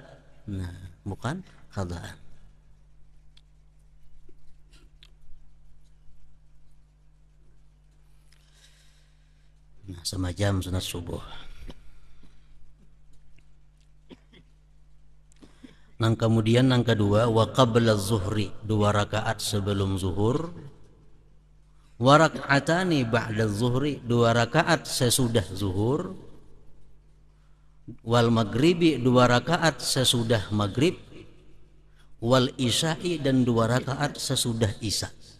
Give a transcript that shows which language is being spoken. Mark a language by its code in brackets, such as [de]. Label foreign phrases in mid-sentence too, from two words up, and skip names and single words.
[bjn] Nah, bukan qadaan. [id] Nah, semacam sunat subuh. [bjn] Nang kemudian nang kedua [ar] وقبل الظهر, [bjn] 2 rakaat sebelum zuhur, [ar] وركعتان بعد الظهر, [bjn] 2 rakaat sesudah zuhur, [ar] والمغرب, [bjn] 2 rakaat sesudah maghrib, [ar] والعشاء, [bjn] dan 2 rakaat sesudah isya.